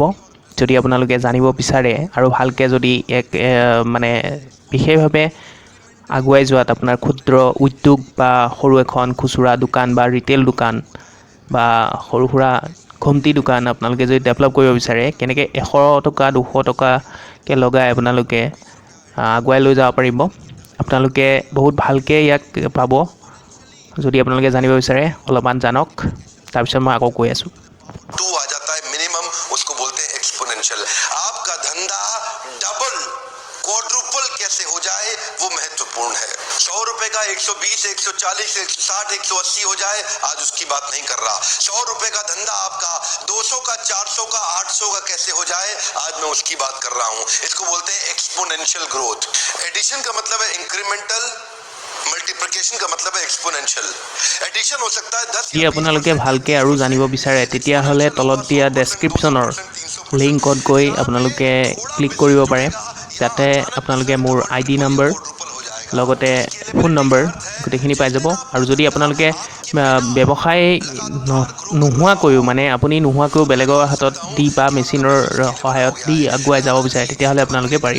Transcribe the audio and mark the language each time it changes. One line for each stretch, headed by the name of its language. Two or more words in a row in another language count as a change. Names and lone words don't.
Assamese: যদি আপোনালোকে জানিব বিচাৰে আৰু ভালকৈ যদি মানে বিশেষভাৱে আগুৱাই যোৱাত আপোনাৰ ক্ষুদ্ৰ উদ্যোগ বা সৰু এখন খুচুৰা দোকান বা ৰিটেইল দোকান বা সৰু সুৰা ঘুমটি দোকান আপোনালোকে যদি ডেভেলপ কৰিব বিচাৰে কেনেকৈ 100 টকা 200 টকাকৈ লগাই আপোনালোকে আগুৱাই লৈ যাব পাৰিব। আপোনালোকে বহুত ভালকৈ ইয়াক পাব। যদি আপোনালোকে জানিব বিচাৰে অলপমান জানক, তাৰপিছত মই আকৌ কৈ আছোঁ।
Hindi: टू आ जाता है मिनिमम, उसको बोलते हैं एक्सपोनेंशियल। आपका धंधा
English: double quadruple
Hindi: कैसे हो जाए वो महत्वपूर्ण है। 100 रुपए का 120, 140, 160, 180 हो जाए, आज उसकी बात नहीं कर रहा। 100 रुपए का धंधा आपका 200 का, 400 का, 800 का कैसे हो जाए, आज मैं उसकी बात कर रहा हूं। इसको बोलते हैं
English: exponential growth.
Hindi: एडिशन का मतलब है इंक्रीमेंटल, मल्टीप्लिकेशन का मतलब है एक्सपोनेंशियल। एडिशन हो सकता है 10
Assamese: যদি আপোনালোকে ভালকৈ আৰু জানিব বিচাৰে তেতিয়াহ'লে তলত দিয়া ডেছক্ৰিপশ্যনৰ লিংকত গৈ আপোনালোকে ক্লিক কৰিব পাৰে, যাতে আপোনালোকে মোৰ ID নম্বৰ লগতে ফোন নম্বৰ গোটেইখিনি পাই যাব। আৰু যদি আপোনালোকে ব্যৱসায় নোহোৱাকৈও মানে আপুনি নোহোৱাকৈও বেলেগৰ হাতত দি বা মেচিনৰ সহায়ত দি আগুৱাই যাব বিচাৰে তেতিয়াহ'লে আপোনালোকে পাৰিব।